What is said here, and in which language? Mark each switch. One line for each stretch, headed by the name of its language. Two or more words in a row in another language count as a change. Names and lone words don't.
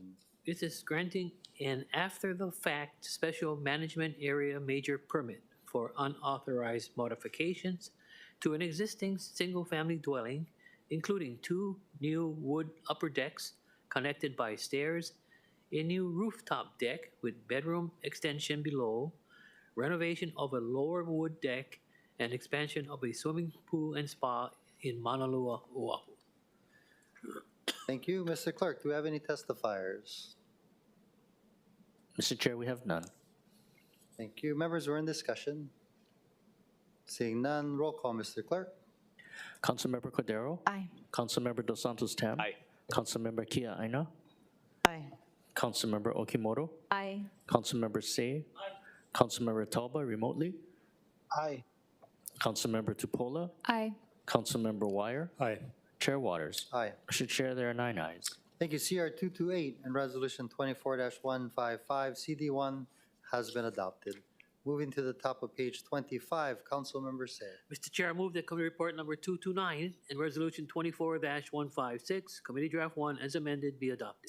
English: This is granting an after-the-fact special management area major permit for unauthorized modifications to an existing single-family dwelling, including 2 new wood upper decks connected by stairs, a new rooftop deck with bedroom extension below, renovation of a lower wood deck, and expansion of a swimming pool and spa in Manalua, Oahu. Thank you. Mr. Clerk, do we have any testifiers? Mr. Chair, we have none. Thank you. Members were in discussion. Seeing none, roll call, Mr. Clerk. Councilmember Cordero? Aye. Councilmember Dos Santos Tam? Aye. Councilmember Kia Aina? Aye. Councilmember Okimoto? Aye. Councilmember Say? Councilmember Talba remotely? Aye. Councilmember Tupola? Aye. Councilmember Wire? Aye. Chair Waters? Aye. Mr. Chair, there are 9 ayes. Thank you. CR 228 and Resolution 24-155, CD1 has been adopted. Moving to the top of page 25, Councilmember Say. Mr. Chair, I move that Committee Report number 229 and Resolution 24-156, Committee Draft 1 as amended, be adopted.